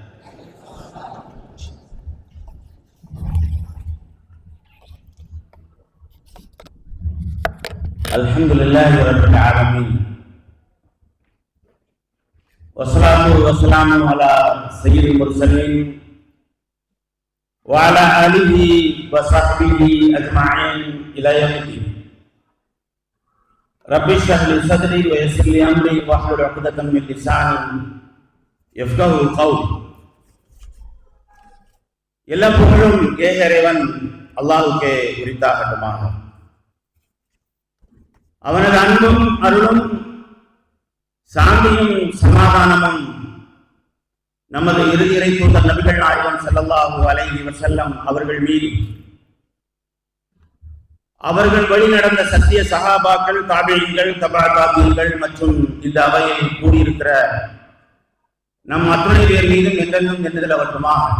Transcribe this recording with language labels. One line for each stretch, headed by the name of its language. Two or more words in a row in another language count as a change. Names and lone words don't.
Arabic: الحمد لله رب العالمين والصلاة والسلام على سيد المرسلين وعلى آله وصحبه أجمعين إلى يوم الدين. رب اشرح لي صدري ويسر لي أمري واحلل عقدة من لساني يفقهوا قولي.
Tamil: எல்லா புகழும் இறைவன் அல்லாஹ்வுக்கே உரித்தாகட்டுமாக. அவனது அன்பும் அருளும் சாந்தியும் சமாதானமும் நமது இறை தூதர் நபிகள் நாயகம்
Arabic: صلى الله عليه وسلم
Tamil: அவர்கள் மீது, அவர்கள் வழி நடந்த சத்திய சஹாபாக்கள், தாபிஈன்கள், தபா தாபிஈன்கள் மற்றும் இந்த அவையில் கூடியிருக்கிற நம் அத்துணை பேர் மீதும் என்றென்றும் எண்ணுதல் அவற்றுமா.